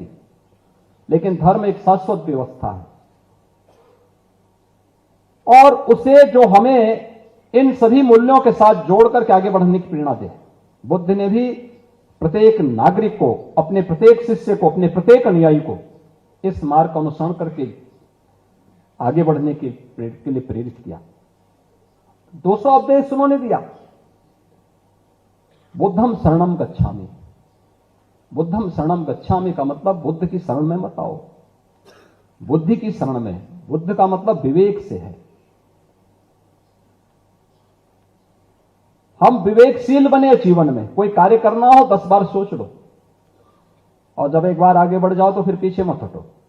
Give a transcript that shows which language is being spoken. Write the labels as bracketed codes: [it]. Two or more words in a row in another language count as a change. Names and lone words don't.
[hi] लेकिन धर्म एक शाश्वत व्यवस्था है, और उसे जो हमें इन सभी मूल्यों के साथ जोड़ करके आगे बढ़ने की प्रेरणा दे। बुद्ध ने भी प्रत्येक नागरिक को, अपने प्रत्येक शिष्य को, अपने प्रत्येक अनुयायी को इस मार्ग का अनुसरण करके आगे बढ़ने के लिए प्रेरित किया। 200 उपदेश उन्होंने दिया। [pi] बुद्धम शरणं गच्छामि। बुद्धम शरणं गच्छामि [hi] का मतलब बुद्ध की शरण में मत आओ, बुद्धि की शरण में। बुद्ध का मतलब विवेक से है। हम विवेकशील बने जीवन में। कोई कार्य करना हो 10 बार सोच लो, और जब एक बार आगे बढ़ जाओ तो फिर पीछे मत हटो।